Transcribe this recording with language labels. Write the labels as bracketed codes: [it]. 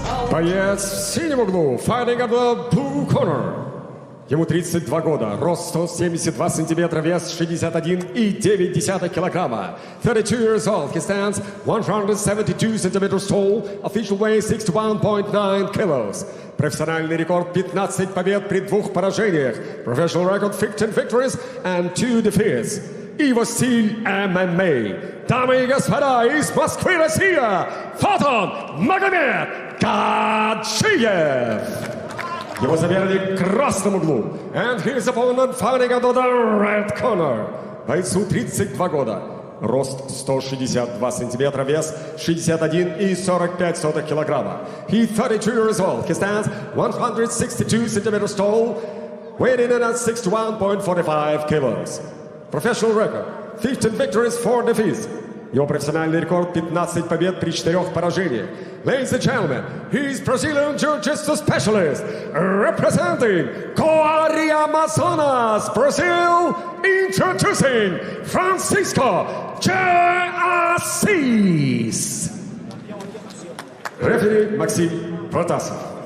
[ru] Боец в синем углу, [en] fighting at the blue corner. [ru] Ему 32 года, рост 172 сантиметра, вес 61,9 килограмма. [en] 32 years old, he stands 172 centimeters tall, official weight 61.9 kilos. [ru] Профессиональный рекорд 15 побед при 2 поражениях. [en] Professional record 15 victories and 2 defeats. [ru] И его стиль ММА. Дамы и господа, из Москвы, Россия, Фотон Магомед Gadzhiev. Его соперник в красном углу. [en] And his opponent fighting under the red corner. [ru] Бойцу 32 года. Рост 162 сантиметра, вес 61,45 килограмма. [en] He 32 years old. He stands 162 centimeters tall, weighing in at 61.45 kilos. Professional record 15 victories, 4 defeats. [ru] Его профессиональный рекорд 15 побед при 4 поражениях. [en] Ladies and gentlemen, he's Brazilian Jiu-Jitsu specialist representing Coari, Amazonas, Brazil, introducing Francisco J. Assis. Referee Maxim Protasov.